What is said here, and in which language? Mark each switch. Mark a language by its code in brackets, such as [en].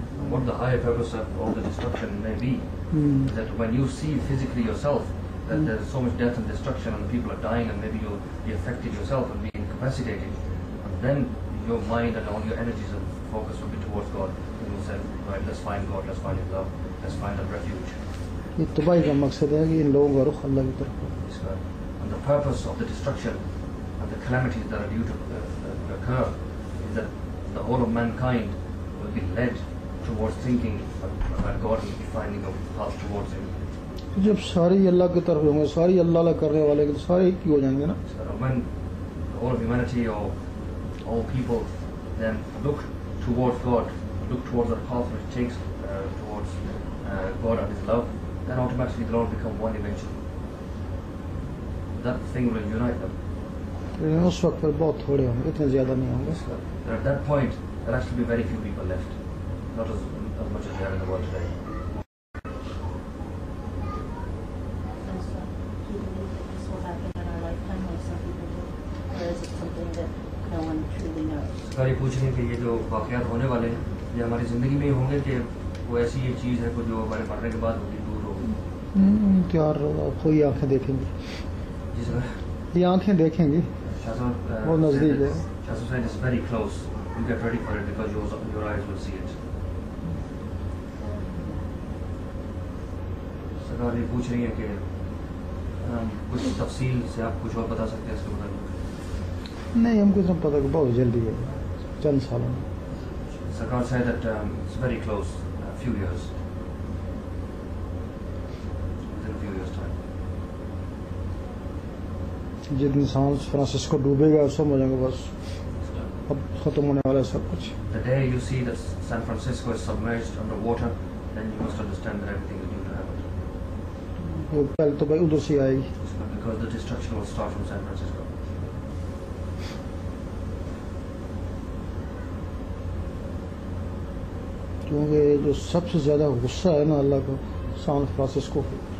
[en] What the higher purpose of all the destruction may be, is that when you see physically yourself that there's so much death and destruction and people are dying and maybe you'll be affected yourself and be incapacitated, and then your mind and all your energies and focus will be towards God. And you'll say, right, let's find God, let's find His love, let's find a refuge. [hi] ये तबाही का मकसद है कि इन लोगों का रुख अल्लाह की तरफ हो। [en] And the purpose of the destruction and the calamities that are due to occur is that the whole of mankind will be led towards thinking about God and finding a path towards Him. [hi] जब सारी अल्लाह की तरफ होंगे, सारी अल्लाह करने वाले तो सारे एक ही हो जाएंगे ना। [en] So when all of humanity or all people then look towards God, look towards the path which takes towards God and His love, then automatically they'll all become one eventually. That thing will unite them. [hi] लेकिन उस वक्त पर बहुत थोड़े होंगे, इतने ज़्यादा नहीं होंगे। [en] At that point, there actually be very few people left, not as much as there are in the world today. And so, do you believe that this will happen in our lifetime, like some people do? Or is it something that no one truly knows? [hi] सरकार ये पूछ रही है कि ये जो वाक़यात होने वाले हैं ये हमारी ज़िंदगी में ही होंगे कि वो ऐसी ये चीज़ है जो हमारे मरने के बाद होगी, दूर होगी। त्यार कोई आंखें देखेंगी, जिस तरह ये आंखें देखेंगी, वो नज़दीक है। [en] Shazam said it's very close. You get ready for it because your eyes will see it. [hi] सरकार ये पूछ रही है कि कुछ तफसील से आप कुछ और बता सकते हैं इसके मुताबिक? नहीं, हमको इतना पता कि बहुत जल्दी है, चंद सालों में। [en] Sarkar said that it's very close, a few years, within a few years time. [hi] जिस इंसान फ्रांसिस्को डूबेगा समझेंगे बस अब खत्म होने वाला है सब कुछ। [en] The day you see that San Francisco is submerged under water, then you must understand that everything is due to happen. [hi] वो पहले तो भाई उधर से आएगी, [en] Because the destruction will start from San Francisco. [hi] क्योंकि जो सबसे ज़्यादा गुस्सा है ना अल्लाह को सैन फ्रांसिस्को पे।